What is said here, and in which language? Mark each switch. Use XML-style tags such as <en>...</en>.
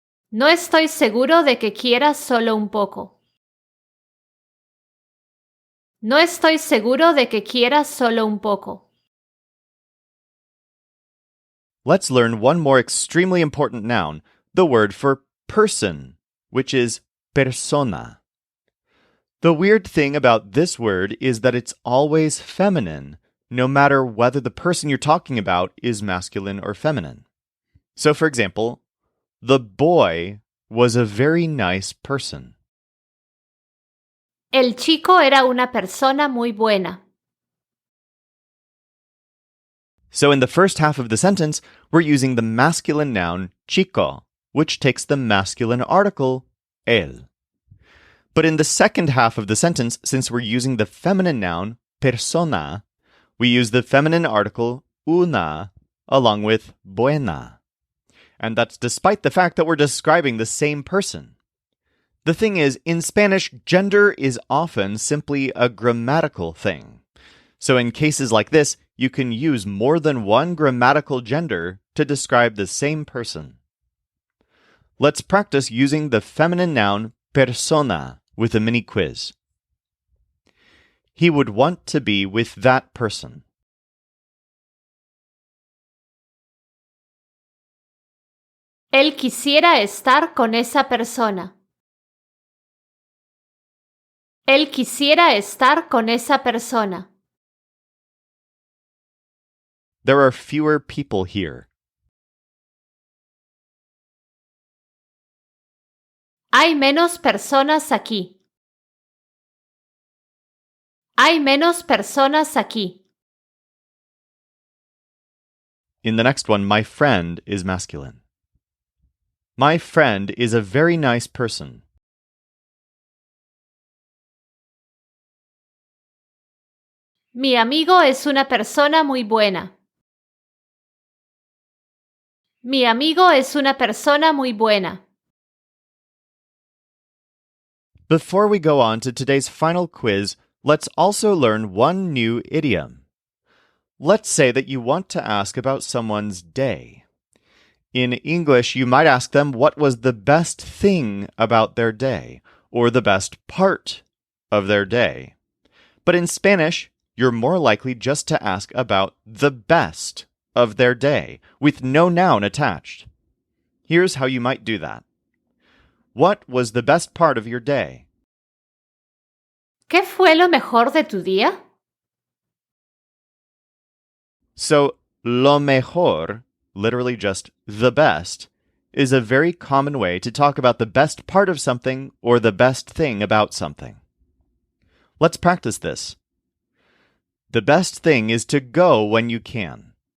<es>No estoy seguro de que quiera solo un poco. No estoy seguro de que quiera solo un poco.</es> <en>Let's learn one more extremely important noun, the word for person, which is persona. The weird thing about this word is that it's always feminine, no matter whether the person you're talking about is masculine or feminine. So, for example, the boy was a very nice person.</en> <es>El chico era una persona muy buena.</es> <en>So in the first half of the sentence, we're using the masculine noun chico, which takes the masculine article él. But in the second half of the sentence, since we're using the feminine noun persona, we use the feminine article una along with buena. And that's despite the fact that we're describing the same person. The thing is, in Spanish, gender is often simply a grammatical thing. So in cases like this, you can use more than one grammatical gender to describe the same person. Let's practice using the feminine noun persona with a mini quiz. He would want to be with that person.</en> <es>Él quisiera estar con esa persona. Él quisiera estar con esa persona.</es> <en>There are fewer people here.</en> <es>Hay menos personas aquí. Hay menos personas aquí.</es> <en>In the next one, my friend is masculine. My friend is a very nice person.</en> <es>Mi amigo es una persona muy buena. Mi amigo es una persona muy buena.</es> <en>Before we go on to today's final quiz, let's also learn one new idiom. Let's say that you want to ask about someone's day. In English, you might ask them what was the best thing about their day, or the best part of their day. But in Spanish, you're more likely just to ask about the best of their day, with no noun attached. Here's how you might do that. What was the best part of your day?</en> <es>¿Qué fue lo mejor de tu día?</es> <en>So, lo mejor, literally just the best, is a very common way to talk about the best part of something or the best thing about something. Let's practice this. The best thing is to go when you can.</en>